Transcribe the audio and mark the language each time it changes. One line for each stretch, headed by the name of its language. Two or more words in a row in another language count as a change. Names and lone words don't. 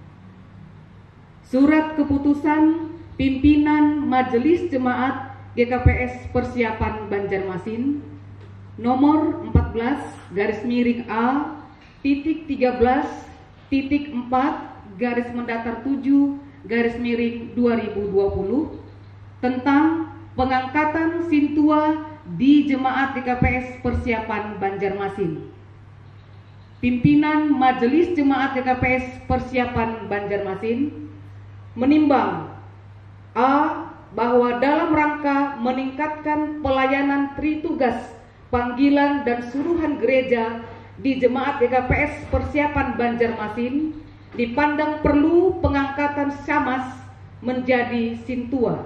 Indonesian: Surat keputusan pimpinan Majelis Jemaat GKPS Persiapan Banjarmasin nomor 14 garis miring A titik 13 titik 4 garis mendatar 7 garis miring 2020 tentang pengangkatan Sintua di Jemaat GKPS Persiapan Banjarmasin. Pimpinan Majelis Jemaat GKPS Persiapan Banjarmasin menimbang A. Bahwa dalam rangka meningkatkan pelayanan tritugas panggilan dan suruhan gereja di Jemaat GKPS Persiapan Banjarmasin dipandang perlu pengangkatan Syamas menjadi Sintua.